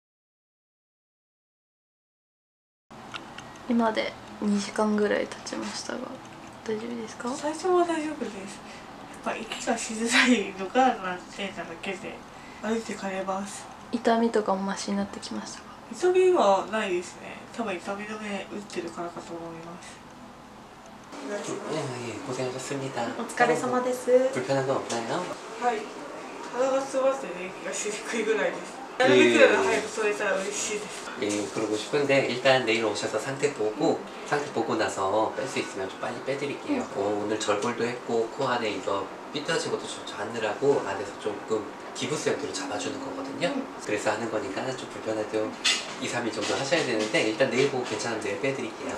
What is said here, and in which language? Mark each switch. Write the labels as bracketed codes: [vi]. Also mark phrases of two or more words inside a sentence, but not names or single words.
[ja] 今で2時間ぐらい経ちましたが大丈夫ですか？最初は大丈夫です。やっぱ息がしづらいのが難点なだけで歩いて帰れます。痛みとかもマシになってきましたか？痛みはないですね。多分痛み止め打ってるからかと思います。 [ko] 예, 고생하셨습니다. [ja] お疲れ様です。 [ko] 불편한 건 없나요? [ja] はい。鼻が詰まってね、息がしにくいぐらいです。なるべくなら早く取れたら嬉しいです。 [ko] 예, 그러고 싶은데 일단 내일 오셔서 상태 보고 나서 뺄 수 있으면 좀 빨리 빼드릴게요. 오늘 절골도 했고 코 안에 이거 삐뚤어진 것도 좀 잡느라고 안에서 조금 기부스 형태로 잡아주는 거거든요. 그래서 하는 거니까 좀 불편해도 2, 3일 정도 하셔야 되는데 일단 내일 보고 괜찮으면 내일 빼드릴게요.